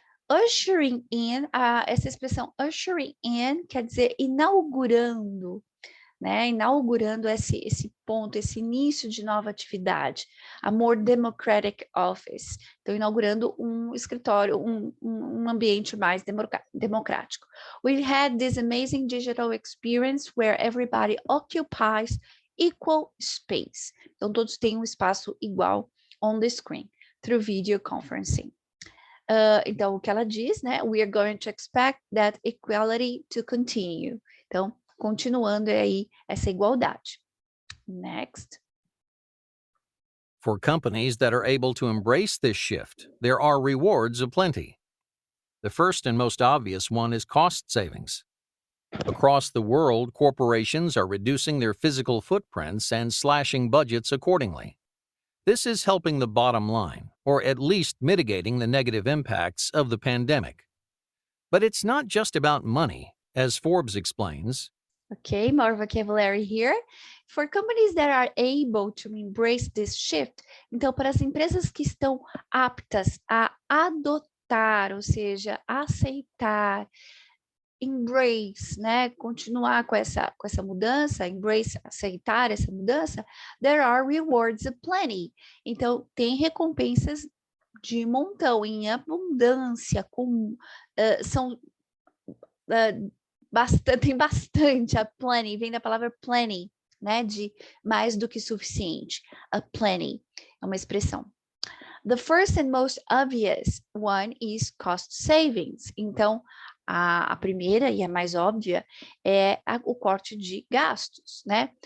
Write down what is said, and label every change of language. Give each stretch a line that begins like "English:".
Portuguese: Ushering in, essa expressão ushering in quer dizer inaugurando, né? Inaugurando esse ponto, esse início de nova atividade,
English: a more democratic office.
Portuguese: Então, inaugurando um escritório, um ambiente mais democrático.
English: We had this amazing digital experience where everybody occupies equal space.
Portuguese: Então, todos têm um espaço igual
English: on the screen, through video conferencing.
Portuguese: Então, o que ela diz, né?
English: We are going to expect that equality to continue.
Portuguese: Então, continuando aí essa igualdade.
English: Next. For companies that are able to embrace this shift, there are rewards aplenty. The first and most obvious one is cost savings. Across the world, corporations are reducing their physical footprints and slashing budgets accordingly. This is helping the bottom line, or at least mitigating the negative impacts of the pandemic. But it's not just about money, as Forbes explains. Okay, more vocabulary here. For companies that are able to embrace this shift,
Portuguese: então para as empresas que estão aptas a adotar, ou seja, aceitar, embrace, né, continuar com essa mudança, embrace, aceitar essa mudança,
English: there are rewards aplenty.
Portuguese: Então tem recompensas de montão, em abundância, são tem bastante, a plenty, vem da palavra plenty, né, de mais do que suficiente, a plenty, é uma expressão.
English: The first and most obvious one is cost savings.
Portuguese: Então, a primeira e a mais óbvia é o corte de gastos, né?